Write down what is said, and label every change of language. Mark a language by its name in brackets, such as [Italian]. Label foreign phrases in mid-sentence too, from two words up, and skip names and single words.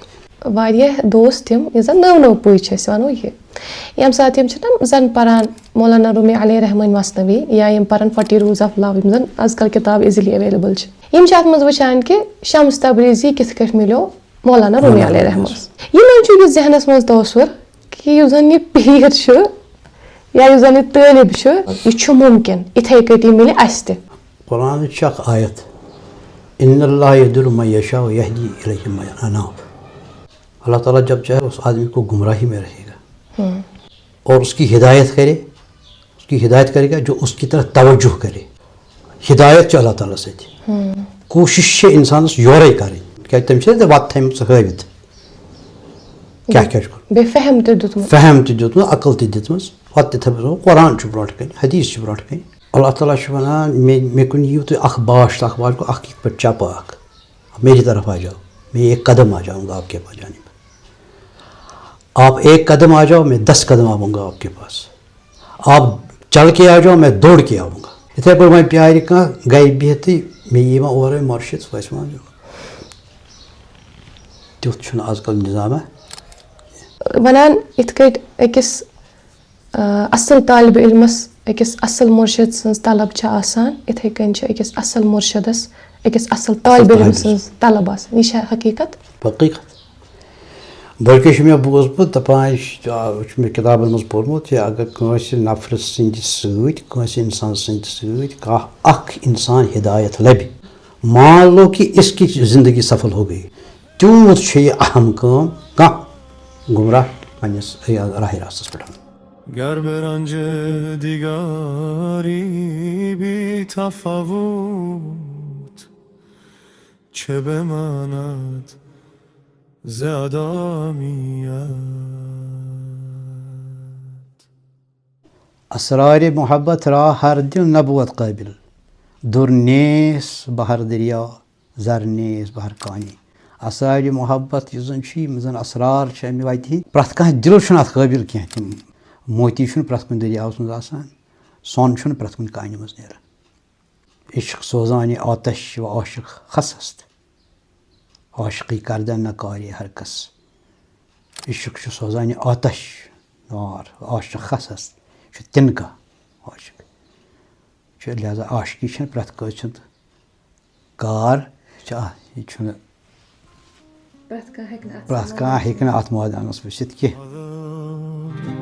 [Kashmiri] واریاہ دوس تِم یُس زن نٔو پُے چھِ أسۍ ونو یہِ ییٚمہِ ساتہٕ یِم چھِنہ زن پران مولانا رومی علیہ رحمانہِ مثنوی یا یِم پران 40 روٗز آف لو یِم زن آز کل کِتاب [English] easily available [Kashmiri] چھِ یِم چھِ اتھ منٛز وٕچھان کہِ شمس تبریٖزی کِتھ کٲٹھۍ مِلیو مولانا رومی علیہ رحمانس. یِمن چھُ یہِ ذہنس منٛز توثر کہِ یُس زن یہِ پیٖر چھُ یا یُس زن یہِ طٲلب چھُ یہِ چھُ مُمکِن یِتھے کٔٹھۍ یہِ مِلہِ اسہِ تہِ. قرآنٕچ چھِ اکھ آیت [Arabic] ان اللہ یضل من یشاء ویہدی الیہ من اناب. [Urdu] اللہ تعالیٰ جب چاہے اس آدمی کو گمراہی میں رہے گا اور اس کی ہدایت کرے گا جو اس کی طرف توجہ کرے. [Kashmiri] ہدایت چھِ اللہ تعالیٰ سۭتۍ کوٗشِش چھِ اِنسانس یورے کَرٕنۍ کیٛازِ تٔمۍ چھِ وَتھ تھٲیمٕژ ہٲوِتھ کیٛاہ کیٛاہ چھُ کَرُن. بیٚیہِ فہم تہِ دیُتمُت عقل تہِ دِژمٕژ وَتھ تہِ تھٲومٕژ. قرآن چھُ برونٛٹھ کَنہِ حدیٖث چھِ برونٛٹھ کَنہِ. اللہ تعالیٰ چھُ وَنان مےٚ کُن یِیِو تُہۍ اکھ باش تہٕ اکھ باش گوٚو اکھ یِتھ پٲٹھۍ چَپہٕ اکھ [Urdu] میری طرف آ جاؤ میں ایک قدم آ جاؤں گا آپ کے پاس جانے میں. آپ ایک قدم آ جاؤ میں 10 قدم آؤں گا آپ کے پاس. آپ چل کے آ جاؤ میں دوڑ کے آؤں گا. [Kashmiri] یِتھَے پٲٹھۍ وۄنۍ پیارِ کانٛہہ گرِ بِہتھٕے مےٚ یی وۄنۍ اورَے مُرشِد سُہ وَسہِ وۄنۍ تیُتھ چھُنہٕ آز کل نِظامہ. ونان یِتھ کٲٹھۍ أکِس اصل طالبہِ علمس أکِس اصل مُرشِد سٕنٛز طلب چھِ آسان یِتھے کٔنۍ چھِ أکِس اصل مُرشِدس أکِس اصل طالبہِ علم سٕنٛز طلب آسان. یہِ چھا حقیٖقت؟ بٔلکہِ چھُ مےٚ بوٗزمُت دَپان چھُ مےٚ کِتابن منٛز پوٚرمُت یہِ اگر کٲنٛسہِ نفرٕ سٕنٛدِ سۭتۍ کٲنٛسہِ اِنسان سٕنٛدِ سۭتۍ کانٛہہ اکھ اِنسان ہدایت لبہِ [Urdu] مان لو کہِ اس کی زندگی سفل ہو گئی [Kashmiri] تیوٗت چھُ یہِ اہم کٲم کانٛہہ گُمراہ پننِس راہِ راستس پٮ۪ٹھ. [Persian] گر به رنج دیگری بی تفاوت چه بماند ز آدمیت. اسرارِ محبت را ہر دل نبوت قٲبِل دُر نیس بہر دریا زر نیس بہر کانی. [Kashmiri] اسرارِ محبت یُس زن چھُ یِم زن اسرار چھِ امہِ وتہِ ہِنٛدۍ پرٛٮ۪تھ کانٛہہ دِل چھُنہٕ اتھ قٲبِل کینٛہہ. تِم موتی چھُنہٕ پرٛٮ۪تھ کُنہِ دٔریاوس منٛز آسان سۄن چھُنہٕ پرٛٮ۪تھ کُنہِ کانہِ منٛز نیران. [Persian] عشق سوزانہِ آتش و عاشق خس است عاشقی کردن نہ کاری ہر کس [Kashmiri] عشق چھُ سوزان یہِ آتش نار عاشق خسس چھُ تِنکا عاشق چھُ لہذا عاشقی چھنہٕ پرٛٮ۪تھ کٲنٛسہِ ہُنٛد کار یہِ چھُنہٕ پرٛٮ۪تھ کانٛہہ ہیٚکہِ نہٕ اَتھ مٲدانَس ؤسِتھ کینٛہہ.